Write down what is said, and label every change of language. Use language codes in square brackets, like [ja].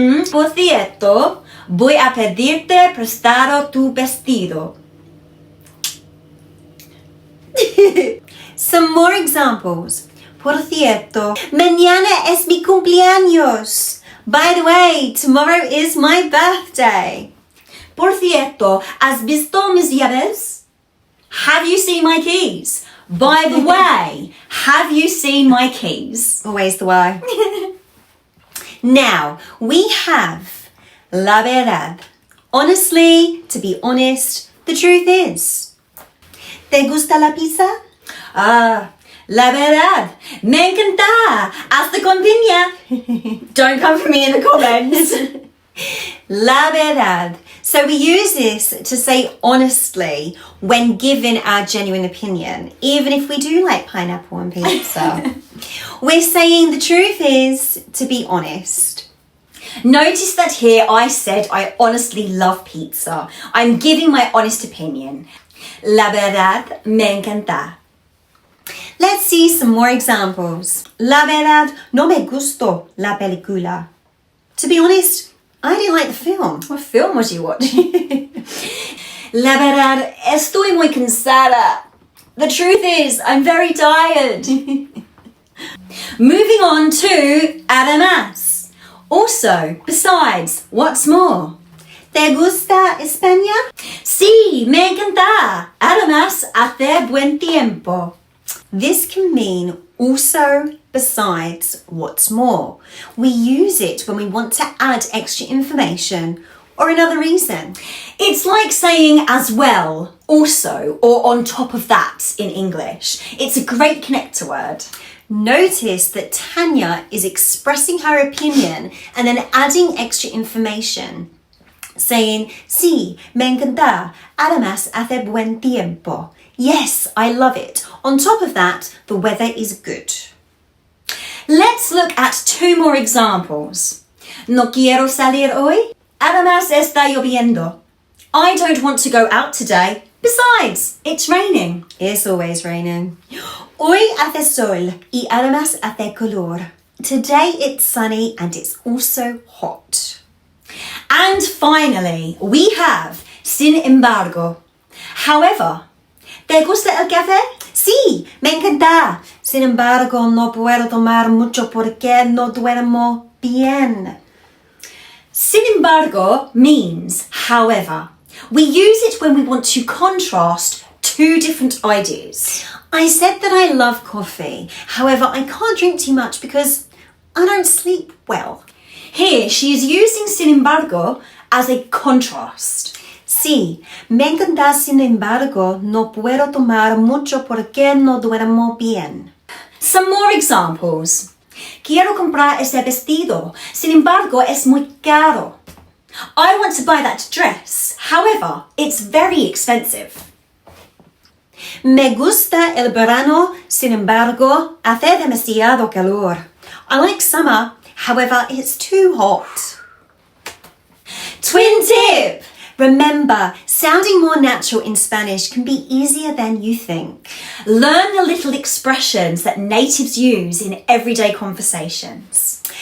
[es] Por cierto, voy a pedirte prestado tu vestido. [en] Some more examples. [es] Por cierto, mañana es mi cumpleaños. [en] By the way, tomorrow is my birthday. [es] Por cierto, ¿has visto mis llaves? [en] Have you seen my keys? By the way, have you seen my keys? Always the way. Now, we have la verdad. Honestly, to be honest, the truth is. [es] ¿Te gusta la pizza? La verdad, me encanta. Hasta con piña. [en] Don't come for me in the comments. La verdad. So we use this to say honestly when given our genuine opinion, even if we do like pineapple on pizza. We're saying the truth is to be honest. Notice that here I said I honestly love pizza. I'm giving my honest opinion. [es] La verdad, me encanta. [en] Let's see some more examples. [es] La verdad, no me gustó la película. [en] To be honest, I didn't like the film. What film was you watching? [es] La verdad, estoy muy cansada. [en] The truth is, I'm very tired. Moving on to además. Also, besides, what's more? [es] ¿Te gusta España? Sí, me encanta. Además, hace buen tiempo. [en] This can mean also, besides, what's more. We use it when we want to add extra information or another reason. It's like saying as well, also, or on top of that in English. It's a great connector word. Notice that Tanya is expressing her opinion and then adding extra information. [es] Saying, sí, me encanta. Además, hace buen tiempo. [en] Yes, I love it. On top of that, the weather is good. Let's look at 2 more examples. [es] No quiero salir hoy. Además, está lloviendo. [en] I don't want to go out today. Besides, it's raining. It's always raining. Hoy hace sol y además hace calor. Today it's sunny and it's also hot. And finally, we have sin embargo. However, [es] ¿te gusta el café? Sí, me encanta. Sin embargo, no puedo tomar mucho porque no duermo bien. [en] Sin embargo means however. We use it when we want to contrast 2 different ideas. I said that I love coffee. However, I can't drink too much because I don't sleep well. Here, she is using sin embargo as a contrast. [es] Sí, me encanta, sin embargo, no puedo tomar mucho porque no duermo bien. [en] Some more examples. [es] Quiero comprar ese vestido, sin embargo es muy caro. [en] I want to buy that dress, however, it's very expensive. [es] Me gusta el verano, sin embargo, hace demasiado calor. [en] I like summer, however, it's too hot. Twin tip! Remember, sounding more natural in Spanish can be easier than you think. Learn the little expressions that natives use in everyday conversations.